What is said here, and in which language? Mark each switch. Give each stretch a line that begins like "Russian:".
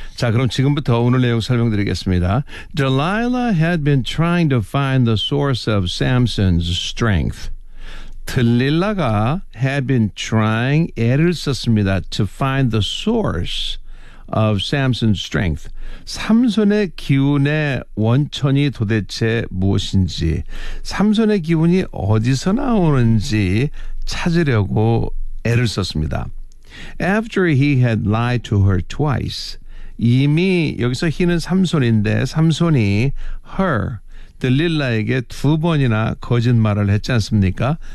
Korean: 자, 그럼 지금부터 오늘 내용 설명드리겠습니다.
English: Delilah had been trying to find the source of Samson's strength. Delilah가 had been trying,
Korean: 애를 썼습니다,
English: to find the source of Samson's strength.
Korean: 삼손의 기운의 원천이 도대체 무엇인지, 삼손의 기운이 어디서 나오는지 찾으려고 애를 썼습니다.
English: After he had lied to her twice,
Korean: 이미 여기서 he는 삼손인데 삼손이 her, 들릴라에게 두 번이나 거짓말을 했지 않습니까?